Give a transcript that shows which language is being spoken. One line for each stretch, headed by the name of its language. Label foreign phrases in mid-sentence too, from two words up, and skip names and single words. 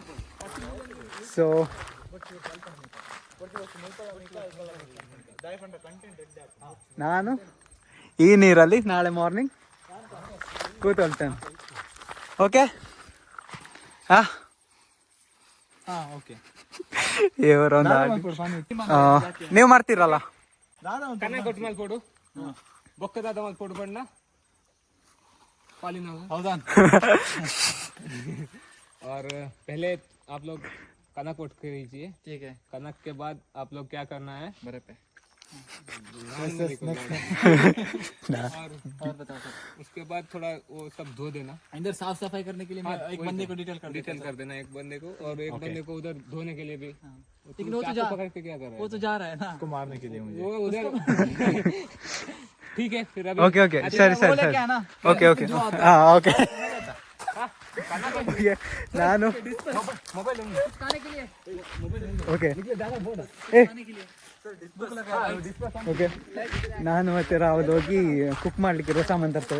Kannada: ಸೊ ನಾನು ಈ ನೀರಲ್ಲಿ ನಾಳೆ ಮಾರ್ನಿಂಗ್ ಕೂತ್ಕೊಳ್ತೇನೆ. ಓಕೆ ಹಾಂ ಓಕೆ. ಇವರೊಂದು ನೀವು ಮಾಡ್ತೀರಲ್ಲ.
Hindi: और पहले आप लोग कनक उठ के लीजिए, ठीक है. कनक के बाद आप लोग क्या करना है, बड़े पे और बताओ सर. उसके बाद थोड़ा वो सब धो देना. इधर साफ सफाई करने के लिए मैं एक बंदे को डिटेल कर देना एक बंदे को, और एक बंदे को उधर धोने के लिए भी. लेकिन वो तो जा पकड़ के क्या कर रहा है, वो तो जा रहा है ना उसको मारने के लिए मुझे. वो उधर. ठीक है फिर अभी.
Kannada: ಓಕೆ ಓಕೆ, ಸರಿ ಸರಿ ಸರಿ. ಓಕೆ ಓಕೆ ಹಾಂ ಓಕೆ. ನಾನು ಓಕೆ ಓಕೆ, ನಾನು ಮತ್ತೆ ರಾಹುಲ್ ಹೋಗಿ ಕುಕ್ ಮಾಡಲಿಕ್ಕೆ ಸಾಮಾನು ತರ್ತೇವೆ.